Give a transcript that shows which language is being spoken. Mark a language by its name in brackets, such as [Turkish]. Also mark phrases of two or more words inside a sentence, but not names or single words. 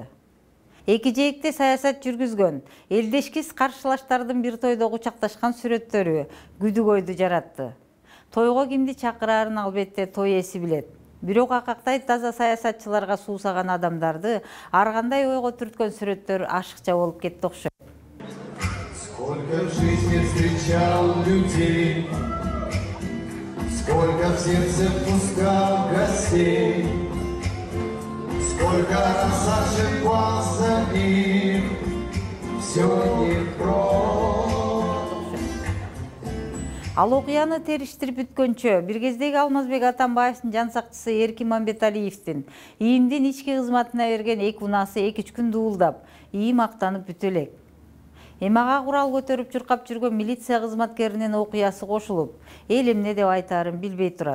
[Kyrgyz] Эки жээкте саясат жүргүзгөн, элдешкис каршылаштардын бир тойдо кучакташкан сүрөттөрү күдүк ойду жаратты. Тойго кимди чакырарын албетте той эси билет. Бирок акактай таза саясатчыларга суусаган адамдарды ар кандай ойго түрткөн сүрөттөр ашыкча болуп кетти окшойт. [Russian] Сколько в жизни встречал людей, сколько в сердце пускал гостей, сколько раз ошибался мир, все не просто. [Kyrgyz] Ал окуяны териштирип бүткөнчө бир кездеги Алмазбек Атамбаевдин жан сакчысы Эркин Мамбеталиевдин ИИМдин ички кызматына берген 2 унасы 2-3 күн дуулдап, ИИМ мактанып бүтө элек. Эми ага курал көтөрүп чуркап жүргөн милиция кызматкеринин окуясы кошулуп, эл эмне деп айтаарын билбей турат.